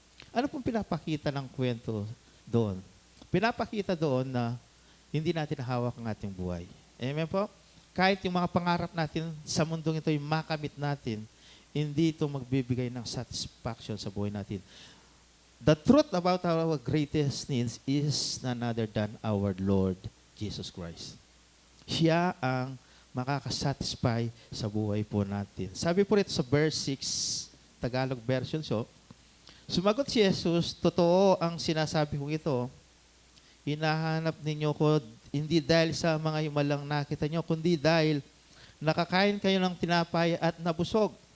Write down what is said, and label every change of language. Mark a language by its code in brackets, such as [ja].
[tl] Ano pong pinapakita ng kwento doon? Pinapakita doon na hindi natin hawak ang ating buhay. Amen po? Kahit yung mga pangarap natin sa mundong ito, yung makamit natin, hindi ito magbibigay ng satisfaction sa buhay natin. [en] The truth about our greatest needs is none other than our Lord Jesus Christ. [tl] Siya ang makakasatisfy sa buhay po natin. Sabi po rito sa verse 6, Tagalog version, sumagot si Jesus, totoo ang sinasabi kong ito, hinahanap ninyo ko hindi dahil sa mga himalang nakita nyo, kundi dahil nakakain kayo ng tinapay at nabusog.